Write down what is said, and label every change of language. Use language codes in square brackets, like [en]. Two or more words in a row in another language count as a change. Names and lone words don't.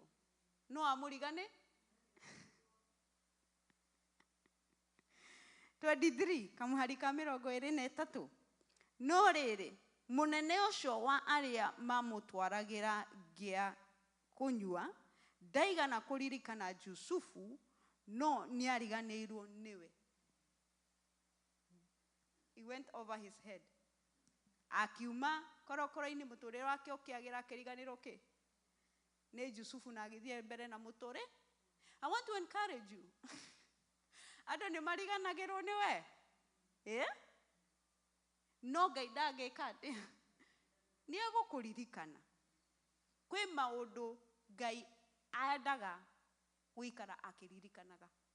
[ki] No amũrigane? 23 kamũhari ka 23. No rĩrĩ mũnene ũcio wa arĩa mamũtwaragĩra ngĩa kũnyua ndaigana kũririkana Jusufu, no nĩariganĩirwo nĩwe. [en] He went over his head. [ki] Akiuma korokoro-inĩ mũtũrĩre wake ũkĩagĩra akĩriganĩrwo kĩ? Nĩ Jusufu na agĩthiĩ mbere na mũtũrĩ. [en] I want to encourage you. [ki] Andũ nĩ mariganagĩrwo nĩwe. No Ngai ndangĩka atĩ nĩ egũkũririkana. Kwĩ maũndũ Ngai endaga gũikara akĩririkanaga.